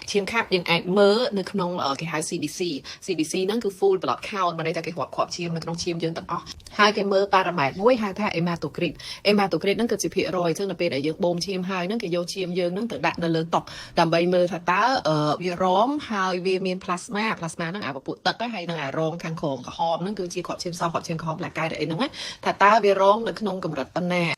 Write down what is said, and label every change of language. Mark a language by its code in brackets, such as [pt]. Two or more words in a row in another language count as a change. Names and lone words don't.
[km] ឈាមខាប់យើងអាចមើលនៅក្នុងគេហៅ CBC ហ្នឹងគឺ [en] full blood count [km] មកន័យថាគេរាប់គ្រាប់ឈាមនៅក្នុងឈាមយើងទាំងអស់ហើយគេមើលប៉ារ៉ាម៉ែត្រមួយហៅថា hematocrit ហ្នឹងគឺជាភាគរយអញ្ចឹងនៅពេលដែលយើងបូមឈាមហើយហ្នឹងគេយកឈាមយើងហ្នឹងទៅដាក់នៅលើតុ ដើម្បីមើលថាតើវារមហើយវាមាន plasma ហ្នឹងអាពពួកទឹកហើយនឹងអារងខាងក្រោមក្រហមហ្នឹងគឺជាគ្រាប់ឈាមសគ្រាប់ឈាមក្រហមផ្លាកែតអីហ្នឹងថាតើវារងនៅក្នុងកម្រិតប៉ុណ្ណាអ